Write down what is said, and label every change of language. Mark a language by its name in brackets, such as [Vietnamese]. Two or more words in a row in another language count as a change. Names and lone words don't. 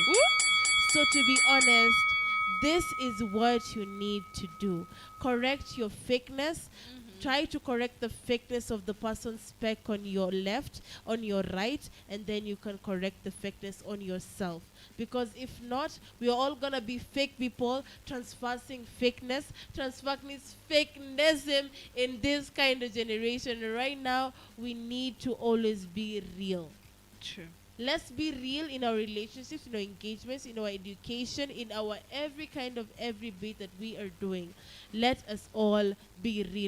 [English] So to be honest, this is what you need to do. Correct your fakeness. Try to correct the fakeness of the person's speck on your left, on your right, and then you can correct the fakeness on yourself. Because if not, we are all going to be fake people, transversing fakeness, transversing fakenism in this kind of generation. Right now, we need to always be real. True. Let's be real in our relationships, in our engagements, in our education, in our every bit that we are doing. Let us all be real.